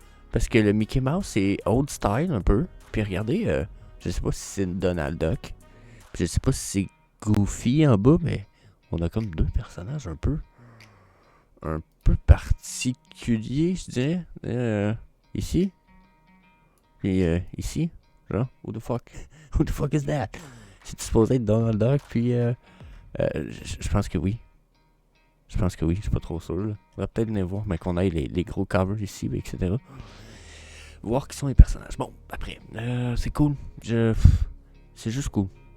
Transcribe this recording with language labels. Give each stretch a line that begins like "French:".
French: Parce que le Mickey Mouse, c'est
English: old style
French: un peu. Puis regardez, je sais pas si c'est une Donald Duck. Puis je sais pas si c'est Goofy en bas, mais on a comme 2 personnages un peu particuliers, je dirais. Ici. Puis ici.
English: Genre, who the fuck is that?
French: C'est supposé être Donald Duck, puis je pense que oui. Je suis pas trop sûr. Là. On va peut-être venir voir, mais qu'on ait les gros covers ici, etc. Voir qui sont les personnages. Bon, après, c'est cool. C'est juste cool.